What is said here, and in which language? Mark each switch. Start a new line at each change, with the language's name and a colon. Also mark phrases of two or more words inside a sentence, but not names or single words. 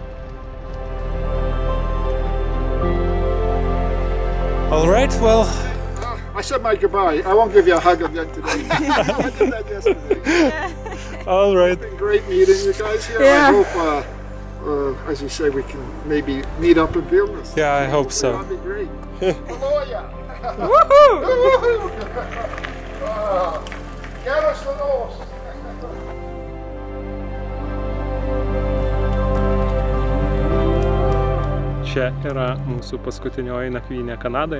English: all right, well. I said my goodbye. I won't give you a hug again today. I did that yesterday. All right. It's been great meeting you guys here. Yeah. I hope, as you say, we can maybe meet up in Vilnius. Yeah, I hope so. That'd be great.
Lithuanian: Kanadoje! Woohoo! Geros dienos! Čia yra mūsų paskutinioji nakvynė Kanadoje.